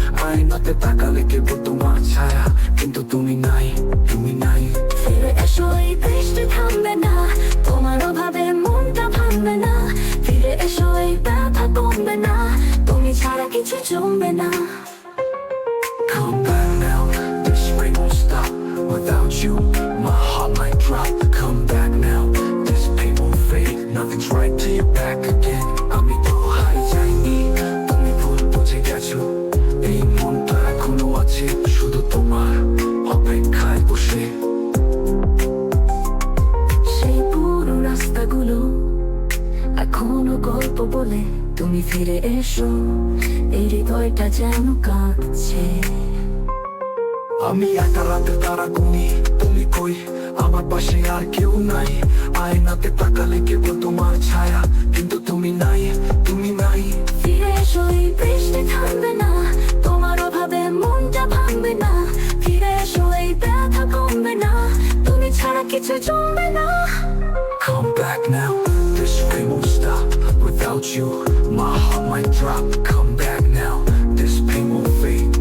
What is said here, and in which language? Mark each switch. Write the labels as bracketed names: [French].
[Bangla] আয়নাতে তাকালে কেবল তোমার ছায়া, কিন্তু তুমি নাই, তুমি নাই। ফিরে এসো, এই বৃষ্টি থামবে না, তোমার অভাবে মনটা ভাঙবে না। ফিরে এসো, এই ব্যথা কমবে না, তুমি ছাড়া কিছু জমবে না। [English] Come back now, this rain won't stop. Without you, my heart might drop. Come back now, this pain won't fade. Nothing's right till you're back again. [Bangla] আমি তো হারিয়ে যাইনি, তুমি ভুল বুঝে গেছো। এই মনটা এখনো আছে শুধু তোমার অপেক্ষায় বসে। সেই পুরো রাস্তাগুলো এখনো গল্প বলে, তুমি ফিরে এসো। এই হৃদয়টা যেন কাঁদছে। আমি একা রাতে তারা গুনি, তুমি কই? আমার পাশে আর কেউ নাই। আয়নাতে তাকালে কেবল তোমার ছায়া, কিন্তু তুমি নাই, তুমি নাই। ফিরে এসো, এই বৃষ্টি থামবে না, তোমার অভাবে মনটা ভাঙবে না। ফিরে এসো, এই ব্যথা কমবে না, তুমি ছাড়া কিছু জমবে না। [English] Come back now, this rain won't stop. Without you, my heart might drop. Come back now, this pain won't fade.